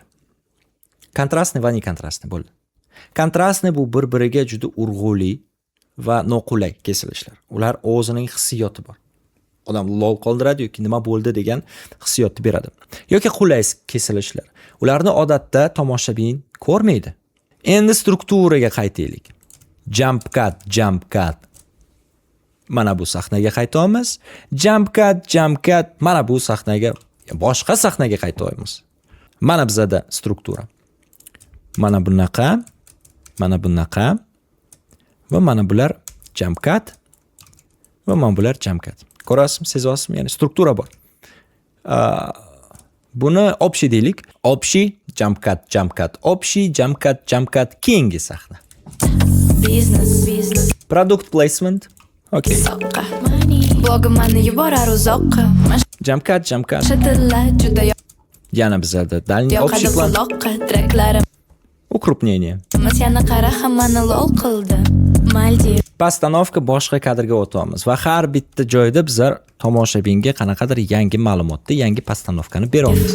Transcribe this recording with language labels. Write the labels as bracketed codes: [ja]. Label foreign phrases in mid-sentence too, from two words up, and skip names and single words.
[uz] Kontrastni va nekontrastni bo'ldi. Kontrastni bu bir-biriga juda urg'uli va noqulay kesilishlar. Ular o'zining hissiyoti bor. Odam lol qoldiradi yoki nima bo'ldi degan hissiyotni beradi. Yoki qulay kesilishlar. Ularni odatda tomoshabin ko'rmaydi. Endi strukturaga qaytaylik. [en] Jump cut. [uz] Mana bu sahnaga qaytamiz. [en] Jump cut. [uz] Mana bu sahnaga, boshqa sahnaga qaytamiz. Mana bizada struktura. Mana bunaqa, va mana bular [en] jump cut [uz] va mana bular [en] jump cut. [uz] Ko'rasizmi, sezyapsizmi? Ya'ni struktura bor. Buni общий deylik. [en] Общий jump cut. Общий jump cut [uz] keyingi sahna. Business. [en] Product placement. [uz] Okay. Soqqa. Blogimni yuborar uzoqqa. [en] Jump cut. [uz] Shatilla juda Yana bizada [ru] дальний общий [uz] yoqadi plan. quloqqa. Traklarim Укрупнение. yana qara hammani lol qildi. Maldiv. Postanovka boshqa kadrga o'tamiz va har bitta joyda bizlar tomoshabinga qanaqadir yangi ma'lumotni, yangi postanovkani beramiz.